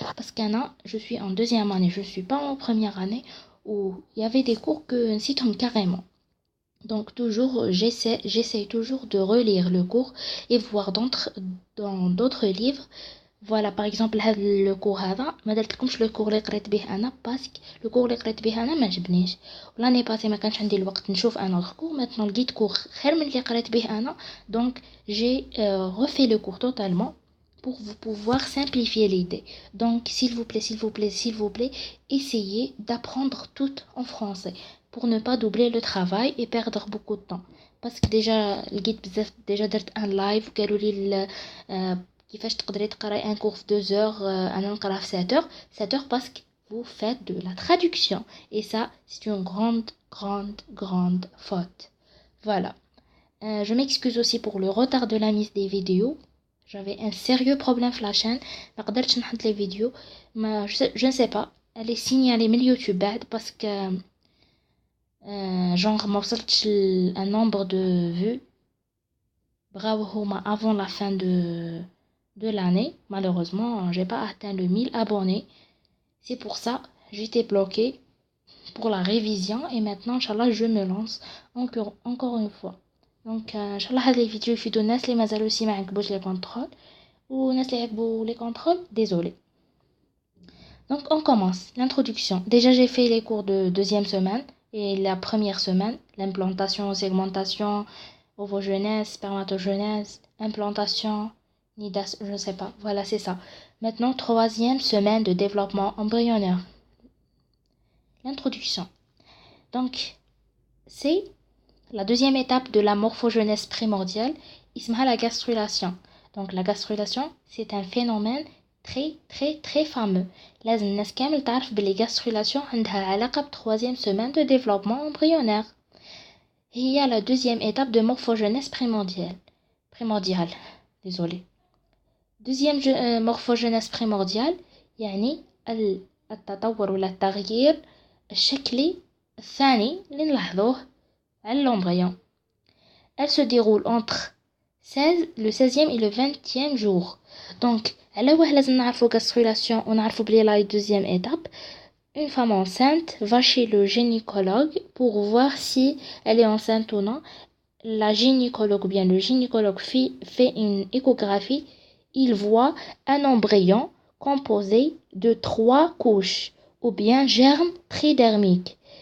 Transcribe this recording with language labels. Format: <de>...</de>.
<fr>Parce qu'Anna, je suis en deuxième année, je ne suis pas en première année où il y avait des cours que citent carrément. Donc toujours, j'essaie toujours de relire le cours et voir dans d'autres livres. Voilà, par exemple, le cours</fr> <ar>هذا ما درتلكمش le cours اللي قريت به أنا باسك le cours اللي قريت به أنا ما عجبنيش.</ar> <fr>l'année passée</fr> <ar>ما كانش عندي الوقت نشوف</ar> <fr>un autre cours.</fr> <ar>Maintenant لقيت cours خير من اللي قريت به أنا.</ar> <fr>Donc j'ai refait le cours totalement pour vous pouvoir simplifier l'idée. Donc s'il vous plaît, essayez d'apprendre tout en français pour ne pas doubler le travail et perdre beaucoup de temps. Parce que déjà درت un live</fr> <ar>قالوا لي كيفاش تقدري تقراي</ar> <fr>un cours في 2 heures</fr> <ar>انا نقراه</ar> <fr>في 7 heures parce que vous faites de la traduction et ça c'est une grande faute. Voilà. Je m'excuse aussi pour le retard de la mise des vidéos. J'avais un sérieux problème في la chaîne.</fr> <ar>ما قدرتش نحط les vidéos.</ar> <fr>Je ne sais pas. Elle est signalée</fr> <ar>من اليوتيوب بعد</ar> <fr>parce que genre</fr> <ar>ما وصلتش</ar> <fr>un nombre de vues.</fr> <ar>بغاو هما</ar> <fr>avant la fin de l'année. Malheureusement, j'ai pas atteint le 1000 abonnés. C'est pour ça j'étais bloquée pour la révision et maintenant inchallah je me lance encore une fois.</fr> <ar>Donc inchallah هاد les vidéos يفيدوا الناس اللي مازالوا سي ما عجبوش les contrôles والناس اللي عجبوا les contrôles, désolé.</ar> <fr>Donc on commence l'introduction. Déjà j'ai fait les cours de deuxième semaine et la première semaine, l'implantation, segmentation, ovogenèse, spermatogenèse, implantation, nidation, je ne sais pas. Voilà, c'est ça. Maintenant, troisième semaine de développement embryonnaire. L'introduction. Donc, c'est la deuxième étape de la morphogenèse primordiale, ismha la gastrulation. Donc, la gastrulation, c'est un phénomène très fameux.</fr> <ar>لازم الناس كامل تعرف بلي gastrulation عندها علاقة ب</ar> <fr>troisième semaine de développement embryonnaire. Il y a la deuxième étape de morphogenèse primordiale. Désolé. Deuxième morphogenèse primordiale</fr> <ar>يعني التطور ولا التغيير الشكلي الثاني اللي نلاحظوه على l'embryon.</ar> <fr>Elle se déroule entre le 16e et le 20e jour.</fr> <ar>Donc على واه لازم نعرفوا gastrulation ونعرفوا بلي</ar> <fr>la deuxième étape. Une femme enceinte va chez le gynécologue pour voir si elle est enceinte ou non. La gynécologue ou bien le gynécologue fait une échographie. Il voit un embryon composé de 3 couches ou bien germes tridermiques.</fr>